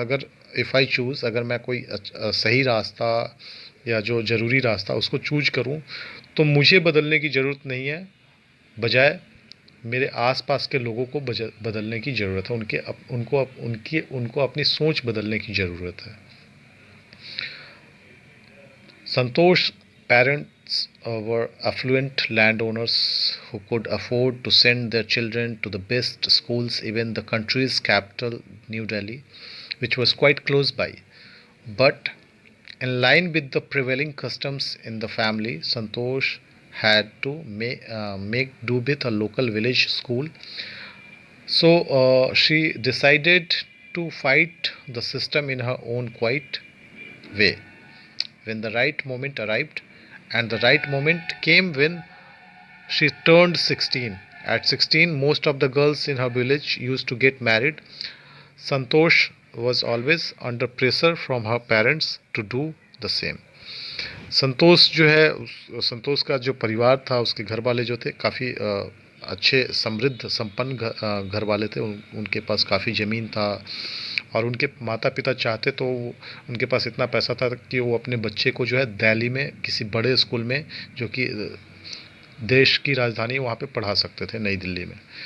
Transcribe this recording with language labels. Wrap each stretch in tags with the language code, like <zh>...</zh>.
<hi>अगर</hi> <en>if I choose,</en> <hi>अगर मैं कोई सही रास्ता या जो ज़रूरी रास्ता उसको चूज करूं, तो मुझे बदलने की ज़रूरत नहीं है, बजाय मेरे आसपास के लोगों को बदलने की ज़रूरत है। उनको अपनी सोच बदलने की ज़रूरत है।</hi> <en>Santosh's parents were affluent landowners who could afford to send their children to the best schools, even the country's capital, New Delhi, which was quite close by. But in line with the prevailing customs in the family, Santosh had to make do with a local village school. So she decided to fight the system in her own quiet way. When the right moment arrived, and the right moment came when she turned 16. At 16, most of the girls in her village used to get married. Santosh was always under pressure from her parents to do the same.</en> <hi>संतोष जो है, संतोष का जो परिवार था, उसके घर वाले जो थे काफ़ी अच्छे समृद्ध संपन्न घर वाले थे। उनके पास काफ़ी ज़मीन था, और उनके माता पिता चाहते तो उनके पास इतना पैसा था कि वो अपने बच्चे को जो है दिल्ली में किसी बड़े स्कूल में, जो कि देश की राजधानी, वहाँ पे पढ़ा सकते थे, नई दिल्ली में।</hi>